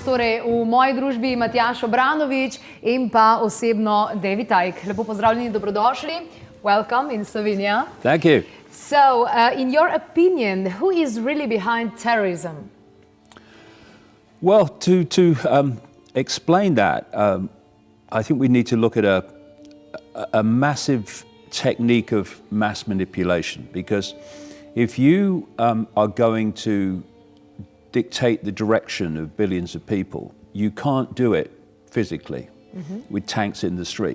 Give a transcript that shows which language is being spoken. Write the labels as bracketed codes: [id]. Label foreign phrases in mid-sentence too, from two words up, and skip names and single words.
[sl] torej v moji družbi Matjaž Obranovič in pa osebno David Icke. Lepo pozdravljeni, dobrodošli. [en] Welcome in Slovenia. Thank you. So, in your opinion, who is really behind terrorism? Well, to explain that, I think we need to look at a massive technique of mass manipulation, because if you are going to dictate the direction of billions of people, you can't do it physically with tanks in the street.